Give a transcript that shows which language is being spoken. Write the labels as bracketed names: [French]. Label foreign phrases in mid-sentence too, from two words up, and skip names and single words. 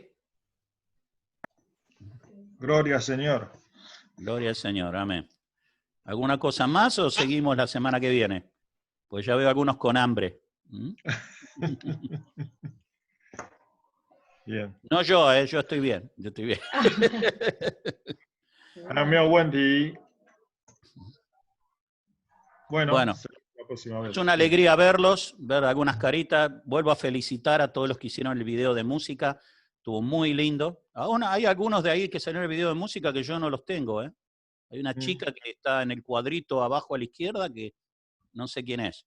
[Spanish] Gloria al Señor. Gloria al Señor, amén. ¿Alguna cosa más o seguimos la semana que viene? Pues ya veo algunos con hambre. Bien. No yo, yo estoy bien, yo estoy bien. [Chinese] 还有没有问题？ Bueno, [Spanish] Bueno, la próxima vez. es una alegría verlos, ver algunas caritas. Vuelvo a felicitar a todos los que hicieron el video de música. Estuvo muy lindo. Aún hay algunos de ahí que salieron el video de música que yo no los tengo, ¿eh? Hay una chica que está en el cuadrito abajo a la izquierda que no sé quién es.